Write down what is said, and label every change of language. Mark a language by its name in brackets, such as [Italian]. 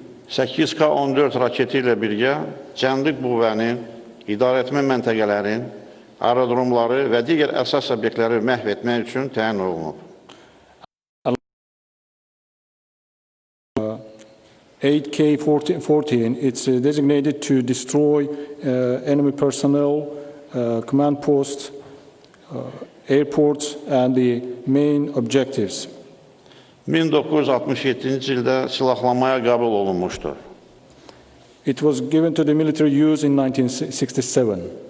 [Azerbaijani] 8K-14 raketi ilə birgə cəmlik qüvvənin, idarəetmə məntəqələrin, aerodromları və digər əsas obyektləri məhv etmək üçün təyin olunub. [English] 8K-14, it's designated to destroy enemy personnel, command posts, airports, and the main objectives. [Azerbaijani] 1967-ci ildə silahlanmaya qəbul olunmuşdur. [English] It was given to the military use in 1967.